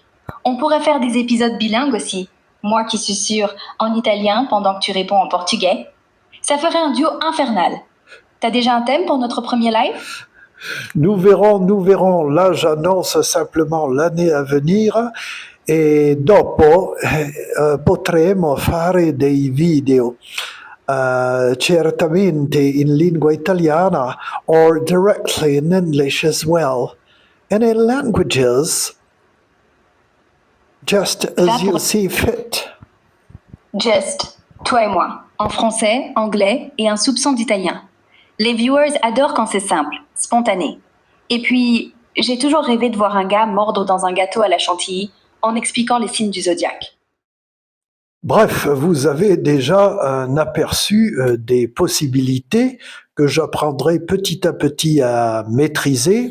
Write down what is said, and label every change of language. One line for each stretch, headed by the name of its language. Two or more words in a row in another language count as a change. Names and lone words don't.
French: On pourrait faire des épisodes bilingues aussi. Moi qui suis sûre en italien pendant que tu réponds en portugais. Ça ferait un duo infernal. T'as déjà un thème pour notre premier live? Nous verrons, nous verrons. Là, j'annonce simplement l'année à venir
Italian: e dopo potremo fare dei video. Certamente in lingua italiana
English: or directly in English as well. And in languages, just as you see fit. Just,
French: toi et moi, en français, anglais et un soupçon d'italien. Les viewers adorent quand c'est simple, spontané. Et puis, j'ai toujours rêvé de voir un gars mordre dans un gâteau à la chantilly en expliquant les signes du zodiaque. Bref, vous avez déjà un aperçu des possibilités que j'apprendrai petit à petit à maîtriser.